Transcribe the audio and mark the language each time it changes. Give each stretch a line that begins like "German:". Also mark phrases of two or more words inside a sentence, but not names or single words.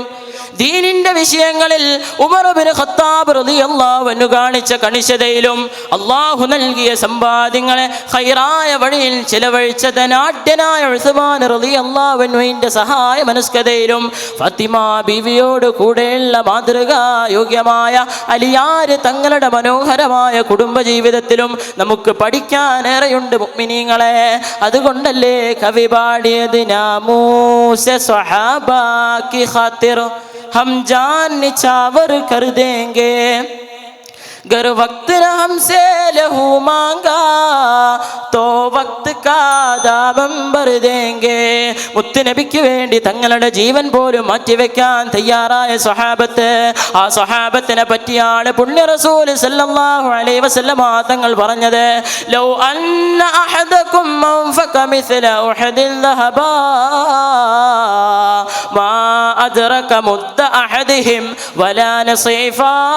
Malayalam: ദീനിന്റെ വിഷയങ്ങളിൽ ഉമർ ഇബ്നു ഖത്താബ്
Arabic: رضي الله عنه
Malayalam: കാണിച്ച കണിശതയിലും അല്ലാഹു നൽകിയ സമ്പാദ്യങ്ങളെ ഖൈറായ വഴിയിൽ ചിലവഴിച്ച ധനാഢ്യനായ ഉസ്മാൻ
Arabic: رضي الله عنه
Malayalam: സഹായ മനസ്കതയിലും ഫാത്തിമ ബീവിയോട് കൂടെയുള്ള മാതൃകായോഗ്യമായ അലിയാർ തങ്ങളുടെ മനോഹരമായ കുടുംബജീവിതത്തിലും നമുക്ക് പഠിക്കാനേറെയുണ്ട് മുഅ്മിനീങ്ങളെ. അതുകൊണ്ടല്ലേ കവി പാടിയത്,
Urdu: ناموسِ صحابہ کی خاطر ہم جان نچھاور کر دیں گے، گر وقت نے ہم سے لہو مانگا تو وقت کا دامن بھر دیں گے.
Malayalam: മുത്തുനബിക്ക് വേണ്ടി തങ്ങളുടെ ജീവൻ പോലും മാറ്റിവെക്കാൻ തയ്യാറായ സ്വഹാബത്ത്. ആ സ്വഹാബത്തിനെ പറ്റിയാണ് പുണ്യ റസൂൽ
Arabic: صلى الله عليه وسلم
Malayalam: തങ്ങൾ പറഞ്ഞത്,
Arabic: لو أن أحدكم أنفق مثل أحد ذهبا ما أدرك مد أحدهم ولا نصيفه.